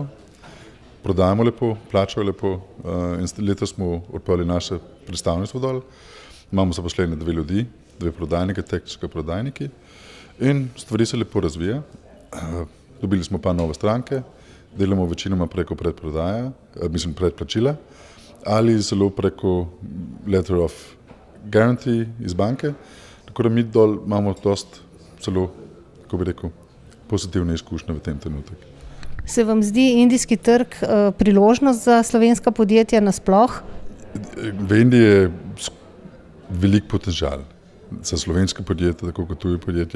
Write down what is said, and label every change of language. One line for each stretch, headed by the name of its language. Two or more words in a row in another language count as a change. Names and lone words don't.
Slovenian: Prodajamo lepo, plačajo lepo in letos smo odprli naše predstavništvo dol. Imamo zaposlene 2 ljudi, 2 prodajnike, tehničke prodajniki in stvari se lepo razvija. Dobili smo pa nove stranke, delamo večinoma preko predplačila ali zelo preko
English: letter of guarantee
Slovenian: iz banke, tako da mi dol imamo dost zelo, kako bi rekel, pozitivne izkušnje v tem trenutku. Se vam zdi indijski trg priložnost za slovenska podjetja nasploh? V Indiji je velik potencial za slovenske podjetje, tako kot tuje podjetje.